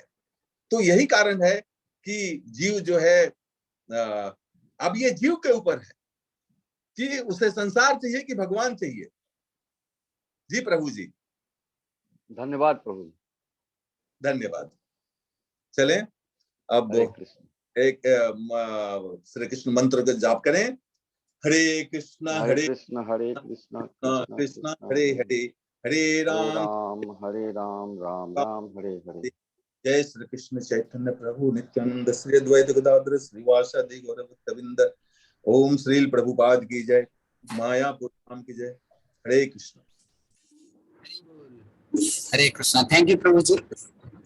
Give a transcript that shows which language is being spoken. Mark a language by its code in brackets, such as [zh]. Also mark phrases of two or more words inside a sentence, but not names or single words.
[hi] तो यही कारण है कि जीव जो है, अब ये जीव के ऊपर है कि उसे संसार चाहिए कि भगवान चाहिए। जी प्रभु जी, धन्यवाद प्रभु जी। धन्यवाद। चलें अब हरे कृष्ण। एक श्री कृष्ण मंत्र का जाप करें। [sa] हरे कृष्ण हरे कृष्ण कृष्ण कृष्ण हरे हरे, हरे हरे राम राम हरे हरे। जय श्री कृष्ण चैतन्य प्रभु नित्यानंद श्री अद्वैत गदाधर श्रीवासादि गौरभक्तविंद। [hi] ओम श्री प्रभुपाद की जय, मायापुर धाम की जय। हरे कृष्ण। हरे कृष्णा। [en] thank you [hi] प्रभु जी।